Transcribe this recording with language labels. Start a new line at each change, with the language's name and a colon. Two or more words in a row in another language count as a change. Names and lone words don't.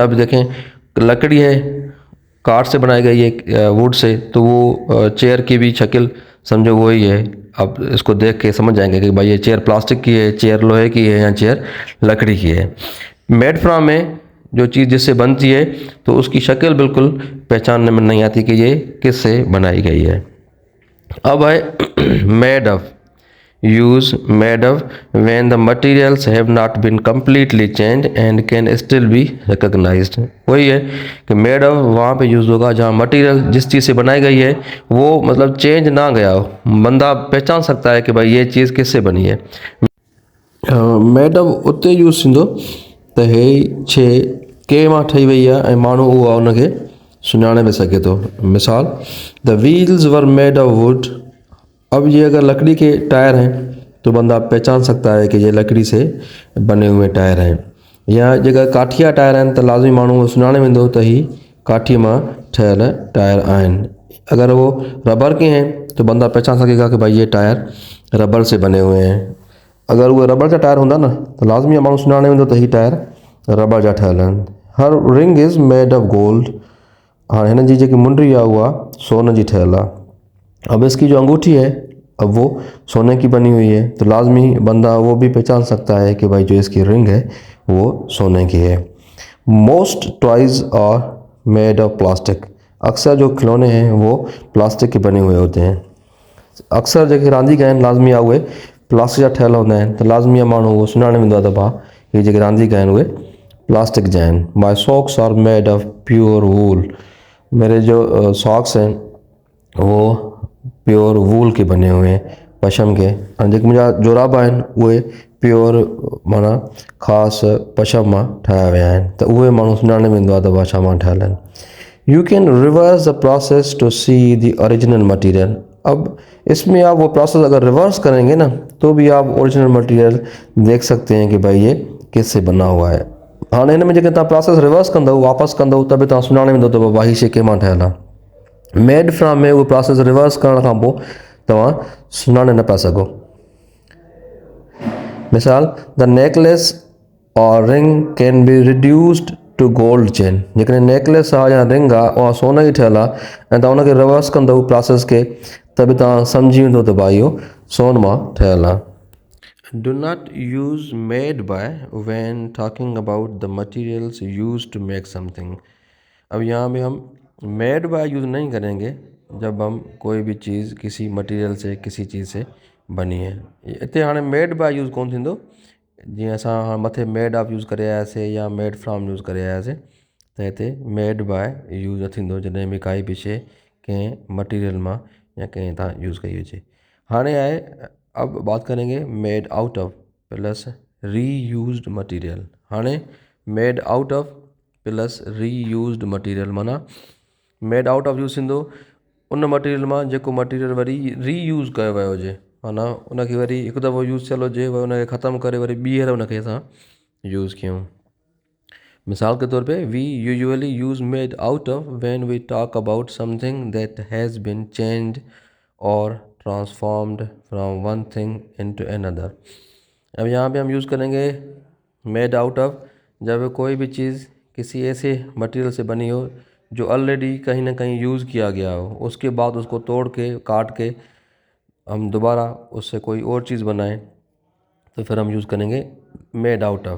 Hindi: अब देखें लकड़ी है, काठ से बनाई गई है वुड से, तो वो चेयर की भी शक्ल समझो वही है, अब इसको देख के समझ जाएंगे कि भाई ये चेयर प्लास्टिक की है, चेयर लोहे की है या चेयर लकड़ी की है।
English: made from
Hindi: में जो चीज़ जिससे बनती है तो उसकी शक्ल बिल्कुल पहचानने में नहीं आती कि ये किससे बनाई गई है। अब है
English: made of. Use made of when the materials have not been completely changed and can still be recognized।
Hindi: वही है कि
English: made of
Hindi: वहाँ पे यूज़ होगा जहाँ मटेरियल जिस चीज़ से बनाई गई है वो मतलब चेंज ना गया हो, बंदा पहचान सकता है कि भाई ये चीज़ किससे बनी है।
English: made of
Sindhi: उते यूज़ थींदो त हे शइ कंहिं मां ठही वई आहे ऐं माण्हू उहा उनखे सुञाणे बि सघे थो। मिसाल,
English: The wheels were made of wood.
Hindi: अब ये अगर लकड़ी के टायर हैं तो बंदा पहचान सकता है कि ये लकड़ी से बने हुए टायर हैं।
Sindhi: या जेकर काठिया टायर आहिनि त लाज़मी माण्हू सुञाणे वेंदो त ही काठीअ मां ठहियल टायर आहिनि।
Hindi: अगर वो रबर के हैं तो बंदा पहचान सकेगा कि भाई ये टायर रबर से बने हुए हैं।
Sindhi: अगर उहे रबर जा टायर हूंदा न त लाज़मी माण्हू सुञाणे वेंदो त ही टायर रबर जा ठहियल आहिनि।
English: Her ring is made of gold.
Sindhi: हाँ, हिन जी जेकी मुंडी आहे उहा सोन जी ठहियल आहे।
Hindi: अब इसकी जो अंगूठी है अब वो सोने की बनी हुई है तो लाजमी बंदा वो भी पहचान सकता है कि भाई जो इसकी रिंग है वो सोने की है।
English: Most toys are made of plastic.
Hindi: अक्सर जो खिलौने हैं वो प्लास्टिक के बने हुए होते हैं।
Sindhi: अक्सर जेके रांदीगर आहिनि लाज़मी आहे उहे प्लास्टिक जा ठहियल हूंदा आहिनि त लाज़मी आहे माण्हू उहो सुञाणे वेंदो आहे त भाउ हीअ जेके रांदीगर आहिनि उहे प्लास्टिक जा आहिनि।
English: My socks are made of pure wool.
Hindi: मेरे जो सॉक्स हैं वो
English: pure wool
Hindi: के बने हुए हैं, पशम के।
Sindhi: ऐं जेके मुंहिंजा जोराब आहिनि उहे प्योर माना ख़ासि पशम मां ठाहिया विया आहिनि त उहे माण्हू सुञाणे वेंदो आहे त उहा छा मां ठहियल आहिनि।
English: You can reverse the process to see the original material.
Hindi: अब इसमें आप वो प्रोसेस अगर रिवर्स करेंगे ना तो भी आप
English: original material
Hindi: देख सकते हैं कि भाई ये किससे बना हुआ है।
Sindhi: हाँ, हिन में जेके तव्हां
English: process reverse
Sindhi: कंदव वापसि कंदव त बि तव्हां सुञाणे वेंदो त भाई शइ कंहिं मां ठहियल आहे।
English: made from
Sindhi: में उहो
English: process reverse
Sindhi: करण खां पोइ तव्हां सुञाणे न पिया सघो। मिसाल,
English: The necklace or ring can be reduced to gold chain.
Sindhi: जेकॾहिं नेकलेस आहे या रिंग आहे उहा सोन जी ठहियल आहे ऐं तव्हां उनखे रिवर्स कंदव प्रोसेस खे त बि तव्हां सम्झी वेंदो त भाई इहो सोन मां ठहियल आहे।
English: Do not use made by when talking about the materials used to make something।
Hindi: अब यहाँ भी हम
English: made by
Hindi: यूज़ नहीं करेंगे जब हम कोई भी चीज़ किसी मटेरियल से किसी चीज़ से बनी है।
Sindhi: इतने हाँ
English: made by
Sindhi: यूज़ कौन थींदो जी असां मथे
English: made of
Sindhi: यूज़ करे आयासीं या
English: made from
Sindhi: यूज़ करे आयासीं त हिते
English: made by
Sindhi: यूज़ न थींदो जॾहिं बि काई बि शइ कंहिं मटीरियल मां या कंहिं तां यूज़ कई हुजे। हाणे आहे
Hindi: अब बात करेंगे
English: made out of plus reused material.
Sindhi: हाणे
English: made out of plus reused material
Sindhi: माना
English: made out of
Sindhi: यूज़ थींदो उन मटीरियल मां जेको मटीरियल वरी रीयूज़ कयो वियो हुजे, माना उनखे वरी हिकु दफ़ो यूज़ थियल हुजे वरी उनखे ख़तमु करे वरी ॿीहर उनखे असां यूज़ कयूं।
Hindi: मिसाल के तौर पे
English: We usually use made out of when we talk about something that has been changed or transformed from one thing into another.
Hindi: अब यहाँ पे हम यूज़ करेंगे
English: made out of
Hindi: जब कोई भी चीज़ किसी ऐसे मटेरियल से बनी हो जो ऑलरेडी कहीं ना कहीं यूज़ किया गया हो, उसके बाद उसको तोड़ के काट के हम दोबारा उससे कोई और चीज़ बनाएं तो फिर हम यूज़ करेंगे
English: made out of.